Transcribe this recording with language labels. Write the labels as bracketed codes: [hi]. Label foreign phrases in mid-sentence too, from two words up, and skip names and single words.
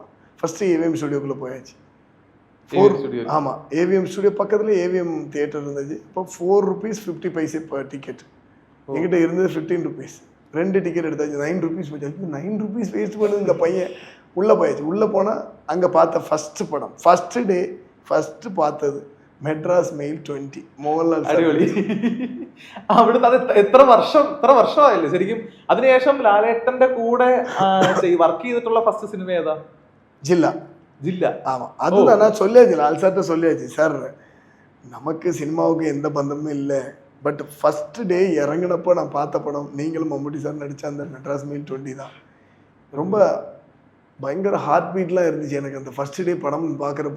[ta] ஃபஸ்ட்டு ஏவிஎம் ஸ்டுடியோக்குள்ளே போயாச்சு. ஆமாம், ஏவிஎம் ஸ்டுடியோ பக்கத்தில் ஏவிஎம் தியேட்டர் இருந்துச்சு. இப்போ 4 rupees 50 paise டிக்கெட். எங்கிட்ட இருந்தது 15 rupees. 2 டிக்கெட் எடுத்தாச்சு, 9 rupees போச்சு. 9 rupees வேஸ்ட் பண்ணுது இந்த பையன். உள்ளே போயாச்சு. உள்ளே போனால் அங்கே பார்த்த ஃபஸ்ட்டு படம், [en] first day first [ta] பார்த்தது மெட்ராஸ் மெயில் 20 മോഹൻലാൽ. [ml] അടിപൊളി. അവിടുന്ന് അത് എത്ര വർഷമായില്ലേ ശരിക്കും? അതിനുശേഷം ലാലേട്ടന്റെ കൂടെ വർക്ക് ചെയ്തിട്ടുള്ള ഫസ്റ്റ് സിനിമ ഏതാ? [ta] ஜில்லா. ஆமாம், அதுதான் நான் சொல்லியாச்சு, லால் சார்கிட்ட சொல்லியாச்சு, சார் நமக்கு சினிமாவுக்கு எந்த பந்தமும் இல்லை. பட் [en] first day [ta] இறங்கினப்போ நான் பார்த்த படம் நீங்களும் மம்முட்டி சார் நடித்த அந்த மெட்ராஸ் மெயில் 20 தான். ரொம்ப பயங்கர ஹார்ட் பீட்லாம் இருந்துச்சு எனக்கு அந்த [en] first day [ta] படம் பார்க்குறப்போ.